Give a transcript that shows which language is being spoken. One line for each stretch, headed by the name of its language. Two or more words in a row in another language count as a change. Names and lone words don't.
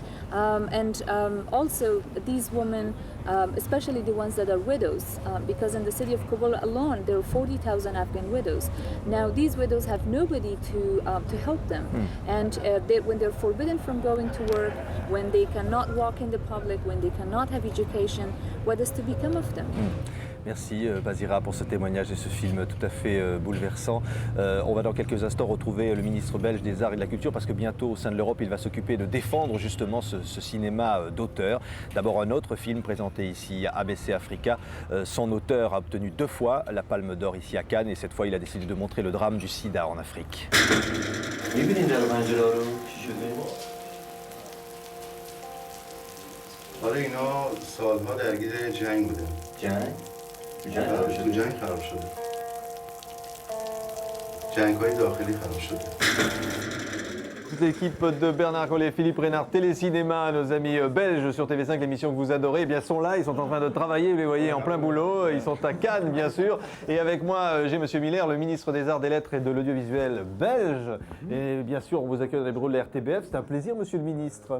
English: Also these women, especially the ones that are widows, because in the city of Kabul alone there are 40,000 Afghan widows. Now these widows have nobody to help them, and when they're forbidden from going to work, when they cannot walk in the public, when they cannot have education, what is to become of them?
French: Merci Bazira pour ce témoignage et ce film tout à fait bouleversant. On va dans quelques instants retrouver le ministre belge des Arts et de la Culture parce que bientôt au sein de l'Europe il va s'occuper de défendre justement ce cinéma d'auteur. D'abord un autre film présenté ici à ABC Africa. Son auteur a obtenu 2 fois la Palme d'Or ici à Cannes et cette fois il a décidé de montrer le drame du sida en Afrique.
Persian: تو جنگ خراب شده. جنگ‌های داخلی خراب شده.
French: toute l'équipe de Bernard Collet, Philippe Reynard, Télécinéma, nos amis belges sur TV5, l'émission que vous adorez, eh bien, sont là, ils sont en train de travailler, vous les voyez en plein boulot, ils sont à Cannes bien sûr. Et avec moi, j'ai Monsieur Miller, le ministre des Arts, des Lettres et de l'Audiovisuel belge. Et bien sûr, on vous accueille dans les bureaux de la RTBF. C'est un plaisir, Monsieur le ministre.